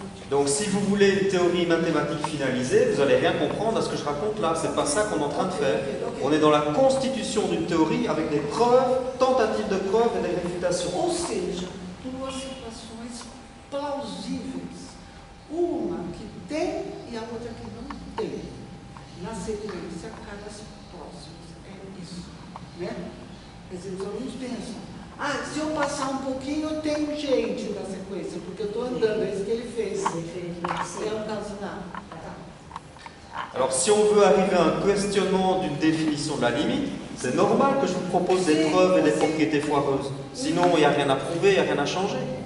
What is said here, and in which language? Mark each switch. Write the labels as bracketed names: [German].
[French] Donc si vous voulez une théorie mathématique finalisée, vous n'allez rien comprendre à ce que je raconte là. C'est pas ça qu'on est en train de faire. On est dans la constitution d'une théorie avec des preuves, tentatives de preuves et des réfutations. [Portuguese] Ou seja, duas situações plausíveis. Uma que tem e a outra que não tem. Na sequência, caras próximos. É isso. Né? Quer dizer, os alunos pensam, se eu passar um pouquinho, eu tenho gente na sequência, porque eu estou andando, é isso que ele fez. É um caso não. [French] Alors, si on veut arriver à un questionnement d'une définition de la limite, c'est normal que je vous propose des preuves et des propriétés foireuses. Sinon, il n'y a rien à prouver, il n'y a rien à changer.